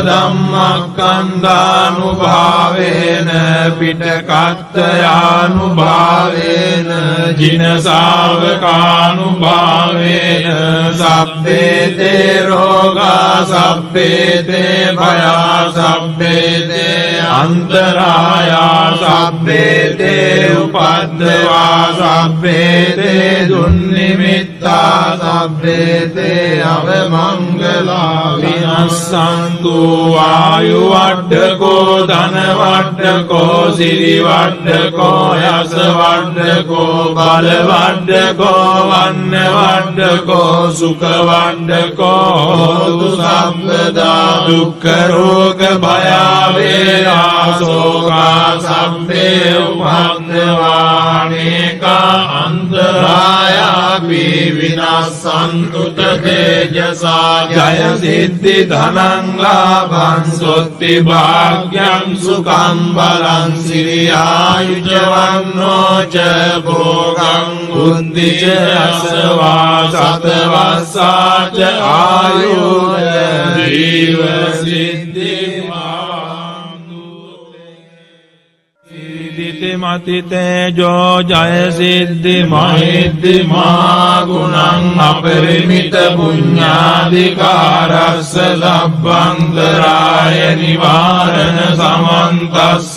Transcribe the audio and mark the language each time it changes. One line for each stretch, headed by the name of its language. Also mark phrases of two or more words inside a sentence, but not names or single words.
Pali: ධම්මස්කන්ධානුභාවේන පිටකත්තයානුභාවේන ජින ශාවකානුභාවේන සබ්බේතේ රෝගා සබ්බේතේ භයා සබ්බේතේ අන්තරායා සබ්බේතේ උපද්දවා සබ්බේතේ දුන්නිමිත්ත නිමිත්තා සබ්බේතේ අවමංගලා විනස්සන්තු ආයු වඩ්ඩකෝ ධන වඩ්ඩකෝ සිරි වඩ්ඩකෝ යස වඩ්ඩකෝ බල වඩ්ඩකෝ වන්න වඩ්ඩකෝ සුඛ වඩ්ඩකෝ හෝතු සම්පදා දුක්ඛ රෝග භය වේරා සෝකා සම්පේ උපද්දවානේකා අන්තරායාපි විනස්සන්තු තේජසා ජය සිද්ධි ධනං ලාභං සොත්ති භාග්‍යං සුඛං බලං සිරියායුජ වන්නෝ ච භෝගං බුද්ධි ච අසවා සතවස්සා ච ආයුජ ජීව සිද්ධි මතිතේජෝ ජය සිද්ධි මහිද්දි මා ගුණං අපරිමිත පුඤ්ඤාධිකාරස්ස ලබ්බන්තරාය නිවාරණ සමන්තස්ස